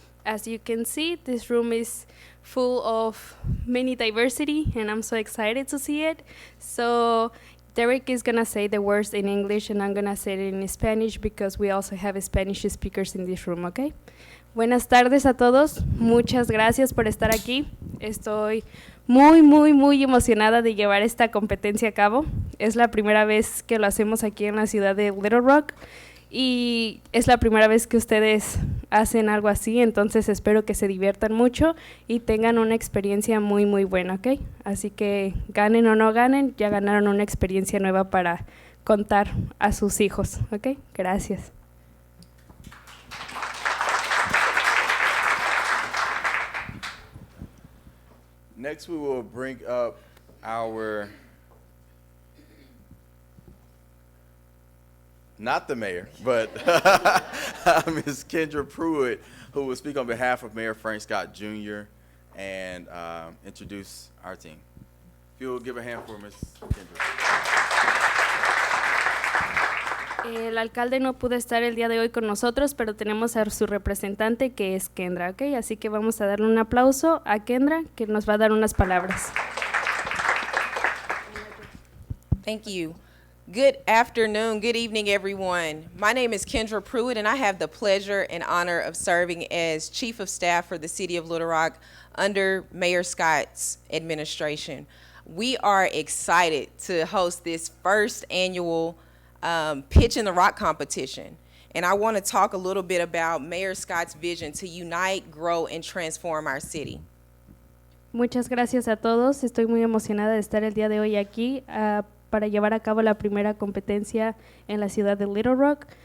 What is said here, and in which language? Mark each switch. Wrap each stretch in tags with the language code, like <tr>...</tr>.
<en>As you can see, this room is full of many diversity, and I'm so excited to see it. So Derek is going to say the words in English, and I'm going to say it in Spanish because we also have Spanish speakers in this room, okay?</en> <es>Buenas tardes a todos. Muchas gracias por estar aquí. Estoy muy emocionada de llevar esta competencia a cabo. Es la primera vez que lo hacemos aquí en la ciudad de Little Rock y es la primera vez que ustedes hacen algo así, entonces espero que se diviertan mucho y tengan una experiencia muy buena, ¿ok? Así que ganen o no ganen, ya ganaron una experiencia nueva para contar a sus hijos, ¿ok? Gracias.</es> <en>Next, we will bring up our, not the mayor, but Ms. Kendra Pruitt, who will speak on behalf of Mayor Frank Scott Jr. and introduce our team. If you'll give a hand for Ms. Kendra.</en> <es>El alcalde no pudo estar el día de hoy con nosotros, pero tenemos a su representante que es Kendra, ¿ok? Así que vamos a darle un aplauso a Kendra, que nos va a dar unas palabras.</es> <en>Thank you. Good afternoon, good evening, everyone. My name is Kendra Pruitt, and I have the pleasure and honor of serving as Chief of Staff for the City of Little Rock under Mayor Scott's administration. We are excited to host this first annual Pitch in the Rock competition. And I want to talk a little bit about Mayor Scott's vision to unite, grow, and transform our city.</en> <es>Muchas gracias a todos. Estoy muy emocionada de estar el día de hoy aquí para llevar a cabo la primera competencia en la ciudad de Little Rock.</es>